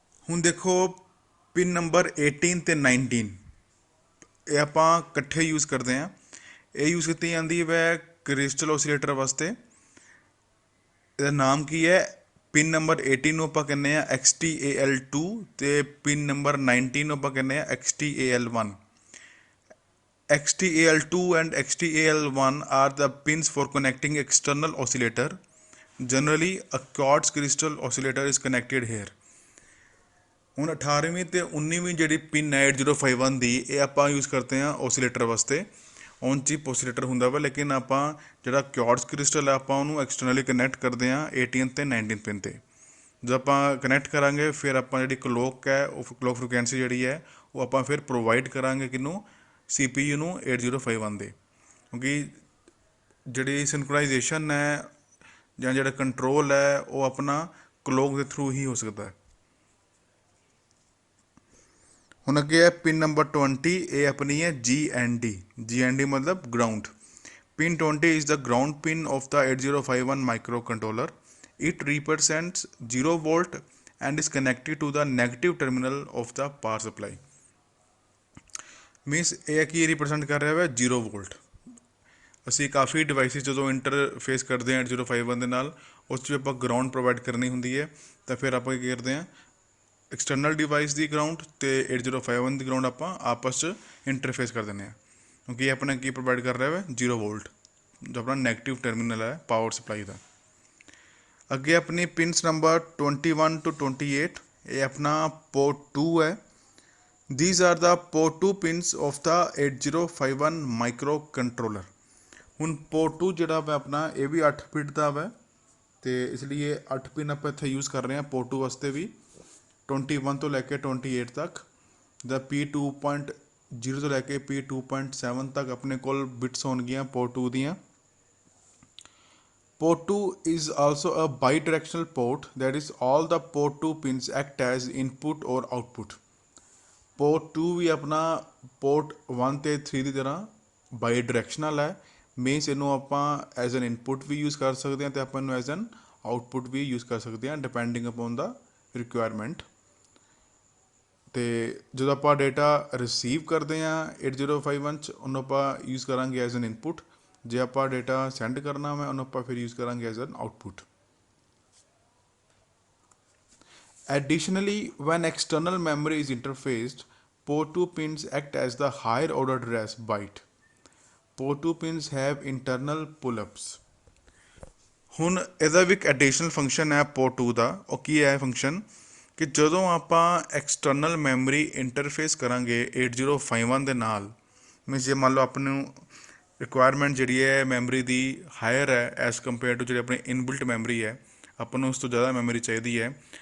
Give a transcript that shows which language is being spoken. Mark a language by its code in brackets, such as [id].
[pa] ਹੁਣ ਦੇਖੋ pin number 18 ਅਤੇ 19 ਇਹ ਆਪਾਂ ਇਕੱਠੇ ਯੂਜ਼ ਕਰਦੇ ਹਾਂ। ਇਹ ਯੂਜ਼ ਕੀਤੀ ਜਾਂਦੀ ਹੈ ਕ੍ਰਿਸਟਲ ਓਸੀਲੇਟਰ ਵਾਸਤੇ। ਇਹਦਾ ਨਾਮ ਕੀ ਹੈ? ਪਿਨ ਨੰਬਰ 18 ਨੂੰ ਆਪਾਂ ਕਹਿੰਦੇ ਹਾਂ XTAL2 ਅਤੇ ਪਿਨ ਨੰਬਰ 19 ਨੂੰ ਆਪਾਂ ਕਹਿੰਦੇ ਹਾਂ XTAL1। [en] XTAL2 and XTAL1 are the pins for connecting external oscillator. Generally, a quartz crystal oscillator is connected here. [pa] ਹੁਣ 18ਵੀਂ ਅਤੇ 19ਵੀਂ ਜਿਹੜੀ ਪਿਨ ਹੈ 8051 ਦੀ ਇਹ ਆਪਾਂ ਯੂਜ਼ ਕਰਦੇ ਹਾਂ ਓਸੀਲੇਟਰ ਵਾਸਤੇ। ਔਨ ਚਿਪ ਓਸੀਲੇਟਰ ਹੁੰਦਾ ਵਾ ਲੇਕਿਨ ਆਪਾਂ ਜਿਹੜਾ ਕਿਉਰਟਸ ਕ੍ਰਿਸਟਲ ਹੈ ਆਪਾਂ ਉਹਨੂੰ ਐਕਸਟਰਨਲੀ ਕਨੈਕਟ ਕਰਦੇ ਹਾਂ 18 ਅਤੇ 19 ਪਿਨ 'ਤੇ। ਜਦੋਂ ਆਪਾਂ ਕਨੈਕਟ ਕਰਾਂਗੇ ਫਿਰ ਆਪਾਂ ਜਿਹੜੀ ਕਲੋਕ ਹੈ ਉਹ ਕਲੋਕ ਫ੍ਰੀਕੁਐਂਸੀ ਜਿਹੜੀ ਹੈ ਉਹ ਆਪਾਂ ਫਿਰ ਪ੍ਰੋਵਾਈਡ ਕਰਾਂਗੇ ਕਿਹਨੂੰ CPU ਨੂੰ 8051 ਦੇ। ਕਿਉਂਕਿ ਜਿਹੜੀ ਸਿੰਕਰੋਨਾਈਜੇਸ਼ਨ ਹੈ ਜਾਂ ਜਿਹੜਾ ਕੰਟਰੋਲ ਹੈ ਉਹ ਆਪਣਾ ਕਲੋਕ ਦੇ ਥਰੂ ਹੀ ਹੋ ਸਕਦਾ ਹੈ। ਹੁਣ ਅੱਗੇ ਹੈ ਪਿਨ ਨੰਬਰ 20 ਇਹ ਆਪਣੀ ਹੈ GND ਮਤਲਬ ground. [en] Pin 20 is the ground pin of the 8051 microcontroller. It represents 0 volt and is connected to the negative terminal of the power supply. [pa] Means ਇਹ ਕੀ ਰਿਪਰੈਜ਼ੈਂਟ ਕਰ ਰਿਹਾ ਹੈ 0 ਵੋਲਟ। ਅਸੀਂ ਕਾਫੀ ਡਿਵਾਈਸਿਸ ਜਦੋਂ ਇੰਟਰਫੇਸ ਕਰਦੇ ਹਾਂ 8051 ਦੇ ਨਾਲ ਉਸ 'ਚ ਵੀ ਆਪਾਂ ਗਰਾਊਂਡ ਪ੍ਰੋਵਾਈਡ ਕਰਨੀ ਹੁੰਦੀ ਹੈ ਤਾਂ ਫਿਰ ਆਪਾਂ ਕੀ ਕਰਦੇ ਹਾਂ ਐਕਸਟਰਨਲ ਡਿਵਾਈਸ ਦੀ ਗਰਾਊਂਡ ਅਤੇ 8051 ਦੀ ਗਰਾਊਂਡ ਆਪਾਂ ਆਪਸ 'ਚ ਇੰਟਰਫੇਸ ਕਰ ਦਿੰਦੇ ਹਾਂ ਕਿਉਂਕਿ ਇਹ ਆਪਣਾ ਕੀ ਪ੍ਰੋਵਾਈਡ ਕਰ ਰਿਹਾ ਹੈ 0 ਵੋਲਟ ਜੋ ਆਪਣਾ ਨੈਗੇਟਿਵ ਟਰਮੀਨਲ ਹੈ ਪਾਵਰ ਸਪਲਾਈ ਦਾ। ਅੱਗੇ ਆਪਣੀ ਪਿਨਸ ਨੰਬਰ 21 to 28 ਇਹ ਆਪਣਾ ਪੋਰਟ 2 ਹੈ। [en] These are the port 2 pins of the 8051 microcontroller. [pa] ਹੁਣ ਪੋਰਟ 2 ਜਿਹੜਾ ਵਾ ਆਪਣਾ ਇਹ ਵੀ 8 ਬਿਟ ਦਾ ਵਾ ਅਤੇ ਇਸ ਲਈ ਇਹ 8 ਪਿਨ ਆਪਾਂ ਇੱਥੇ ਯੂਜ਼ ਕਰ ਰਹੇ ਹਾਂ ਪੋਰਟ 2 ਵਾਸਤੇ ਵੀ। 21 ਤੋਂ ਲੈ ਕੇ 28 ਤੱਕ ਦਾ P2.0 ਤੋਂ ਲੈ ਕੇ P2.7 ਤੱਕ ਆਪਣੇ ਕੋਲ ਬਿਟਸ ਹੋਣਗੀਆਂ ਪੋਰਟ 2 ਦੀਆਂ। [en] Port 2 is also a bidirectional port, that is all the port 2 pins act as input or output. [pa] Port 2 ਵੀ ਆਪਣਾ ਪੋਰਟ 1 ਅਤੇ 3 ਦੀ ਤਰ੍ਹਾਂ ਬਾਈ ਡਾਇਰੈਕਸ਼ਨਲ ਹੈ। ਮੀਨਸ ਇਹਨੂੰ ਆਪਾਂ as an input we use ਕਰ ਸਕਦੇ ਹਾਂ ਅਤੇ ਆਪਾਂ ਇਹਨੂੰ as an output we use ਕਰ ਸਕਦੇ ਹਾਂ [en] Depending upon the requirement. [pa] ਅਤੇ ਜਦੋਂ ਆਪਾਂ ਡੇਟਾ ਰਿਸੀਵ ਕਰਦੇ ਹਾਂ 8051 'ਚ ਉਹਨੂੰ ਆਪਾਂ ਯੂਜ਼ ਕਰਾਂਗੇ ਐਜ਼ ਐਨ ਇਨਪੁਟ। ਜੇ ਆਪਾਂ ਡੇਟਾ ਸੈਂਡ ਕਰਨਾ ਵਾ ਉਹਨੂੰ ਆਪਾਂ ਫਿਰ ਯੂਜ਼ ਕਰਾਂਗੇ as an output. [en] Additionally, when external memory is interfaced, port 2 pins act as the higher order address byte. Port 2 pins have internal pull-ups. [pa] ਹੁਣ ਇਹਦਾ ਵੀ ਇੱਕ ਐਡੀਸ਼ਨਲ ਫੰਕਸ਼ਨ ਹੈ ਪੋਰਟ 2 ਦਾ। ਉਹ ਕੀ ਹੈ ਫੰਕਸ਼ਨ ਕਿ ਜਦੋਂ ਆਪਾਂ ਐਕਸਟਰਨਲ ਮੈਮਰੀ ਇੰਟਰਫੇਸ ਕਰਾਂਗੇ 8051 ਦੇ ਨਾਲ ਮੀਨਸ ਜੇ ਮੰਨ ਲਓ ਆਪਾਂ ਨੂੰ ਰਿਕੁਆਇਰਮੈਂਟ ਜਿਹੜੀ ਹੈ ਮੈਮਰੀ ਦੀ ਹਾਇਰ ਹੈ [en] as compare to [pa] ਜਿਹੜੀ ਆਪਣੀ ਇਨਬਿਲਟ ਮੈਮਰੀ ਹੈ ਆਪਾਂ ਨੂੰ ਉਸ ਤੋਂ ਜ਼ਿਆਦਾ ਮੈਮਰੀ ਚਾਹੀਦੀ ਹੈ।